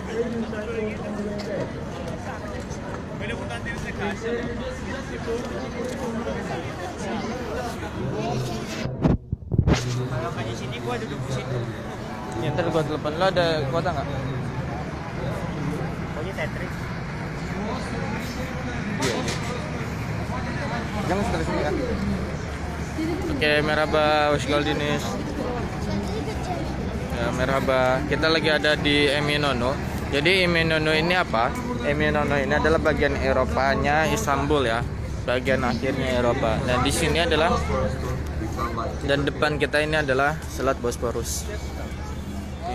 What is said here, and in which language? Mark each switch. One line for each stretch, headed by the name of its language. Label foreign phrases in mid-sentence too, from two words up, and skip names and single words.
Indonesian: Kalau di sini gua duduk di situ. Ya, ntar gua telepon. Lo ada kuota nggak? Pokoknya Tetris. Iya. Jangan setelah sini kan? Oke,
Turkish: merhaba Wasgaldinis.
Indonesian: Ya, merhaba. Kita lagi ada di Eminönü. Jadi Eminönü ini apa? Eminönü ini adalah bagian Eropanya Istanbul ya. Bagian akhirnya Eropa. Dan di sini adalah dan depan kita ini adalah Selat Bosporus. Oke.